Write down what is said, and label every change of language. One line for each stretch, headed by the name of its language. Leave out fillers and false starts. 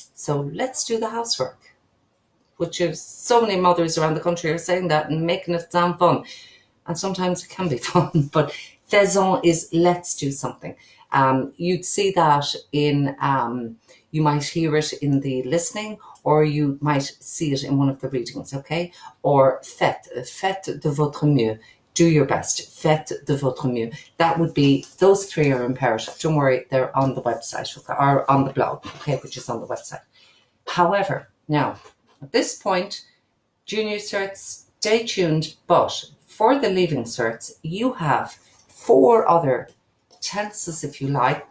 English: So let's do the housework, which is so many mothers around the country are saying that and making it sound fun. And sometimes it can be fun, but faisons is let's do something. You'd see that in, you might hear it in the listening, or you might see it in one of the readings, okay?
French: Or faites de votre mieux.
English: Do your best.
French: Faites de votre mieux.
English: That would be, those three are imperative. Don't worry, they're on the website, or on the blog, okay, which is on the website. However, now, at this point, junior certs, stay tuned, but for the leaving certs, you have 4 other tenses, if you like.